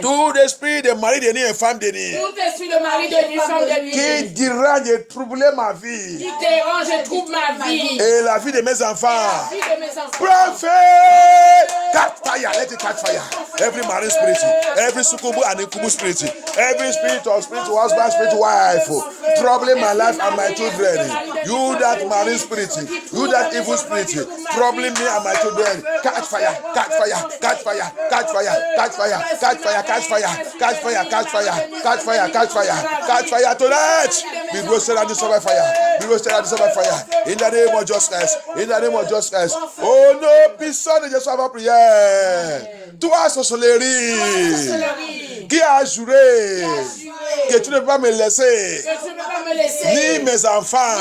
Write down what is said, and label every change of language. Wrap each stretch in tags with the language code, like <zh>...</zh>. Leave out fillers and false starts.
<fr>Tout esprit de mari de nuit et femme de nuit. Tout esprit de mari de nuit, femme de nuit. Qui dérange et trouble ma vie. Qui dérange et trouble ma vie. Et la vie de mes enfants. Vie de mes enfants.</fr> <en>Prophet, catch fire, let it catch fire. Every marine spirit, every sukubu and incubu spirit, every spirit of spiritual husband, spiritual wife, troubling my life and my children. You that marine spirit, you that evil spirit, troubling me and my children. Catch fire, catch fire, catch fire, catch fire, catch fire, catch fire, catch fire, catch fire, catch fire, catch fire, catch fire, catch fire tonight. Be roasted and dissolved by fire. Be roasted and dissolved by fire. In the name of justice. In the name of justice.</en> <fr>Oh no, personne ne soit pas prière. Toi, sorcellerie, qui a juré que tu ne peux pas me laisser, ni mes enfants.</fr>